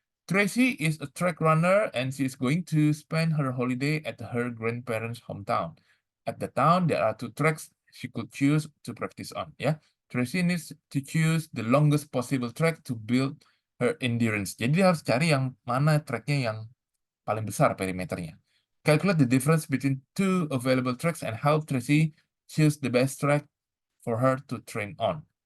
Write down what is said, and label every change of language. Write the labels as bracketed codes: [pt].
[en] Tracy is a track runner and she is going to spend her holiday at her grandparents' hometown. At the town, there are 2 tracks she could choose to practice on. Ya, Tracy needs to choose the longest possible track to build her endurance. [id] Jadi dia harus cari yang mana tracknya yang paling besar perimeternya. [en] Calculate the difference between 2 available tracks and help Tracy choose the best track for her to train on.